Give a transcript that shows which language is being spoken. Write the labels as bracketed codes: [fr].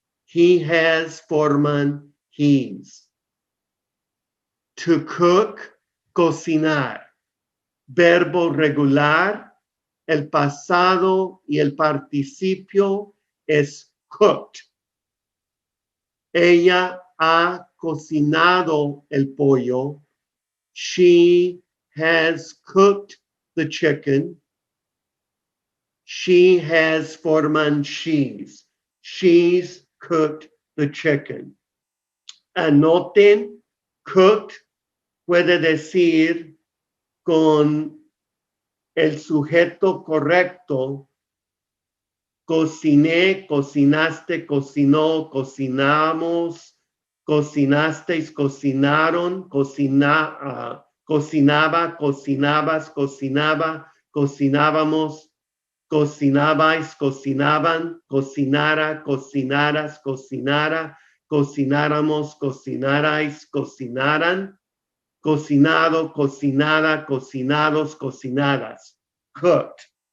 [en] He has forman he's. To cook, [es] cocinar. Verbo regular, el pasado y el participio es cooked. Ella ha cocinado el pollo. [en] She has cooked the chicken. She has [es] forman [en] she's. She's cooked the chicken. [es] Anoten, cooked puede decir con el sujeto correcto, cociné, cocinaste, cocinó, cocinamos, cocinasteis, cocinaron, cocinaba, cocinabas, cocinaba, cocinábamos, cocinabais, cocinaban, cocinara, cocinaras, cocinara, cocináramos, cocinarais, cocinaran, cocinado, cocinada, cocinados, cocinadas. Cooked.